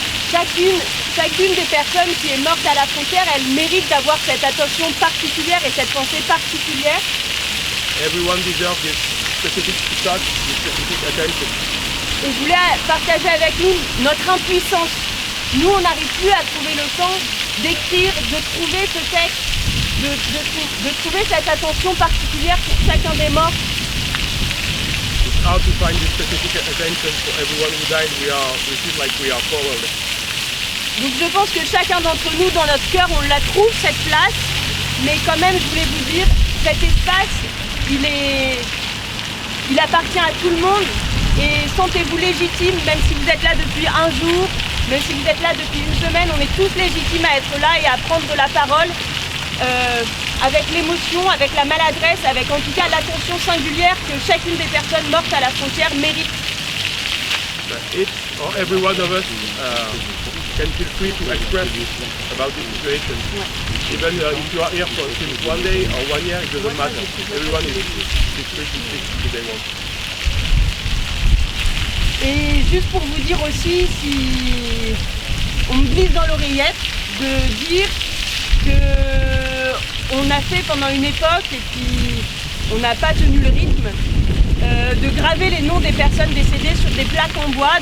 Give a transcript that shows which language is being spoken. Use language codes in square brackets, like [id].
[fr] Chacune des personnes qui est morte à la frontière, elle mérite d'avoir cette attention particulière et cette pensée particulière. [en] Everyone deserves this specific touch, this specific attention. [fr] Et je voulais partager avec nous notre impuissance. Nous, on n'arrive plus à trouver le temps d'écrire, de trouver ce texte, de trouver cette attention particulière pour chacun des morts. [en] It's hard to find this specific attention for everyone who died. We feel like we are powerless. [fr] Donc je pense que chacun d'entre nous, dans notre cœur, on la trouve, cette place. Mais quand même, je voulais vous dire, cet espace, il appartient à tout le monde. Et sentez-vous légitime, même si vous êtes là depuis un jour, même si vous êtes là depuis une semaine, on est tous légitimes à être là et à prendre de la parole avec l'émotion, avec la maladresse, avec en tout cas l'attention singulière que chacune des personnes mortes à la frontière mérite. [en] Each or every one of us can feel free to express about this situation. Even if you are here for since 1 day or 1 year, it doesn't matter. Everyone is free to speak if they want. [fr] Et juste pour vous dire aussi, si on me glisse dans l'oreillette, de dire qu'on a fait pendant une époque et puis on n'a pas tenu le rythme, de graver les noms des personnes décédées sur des plaques en bois.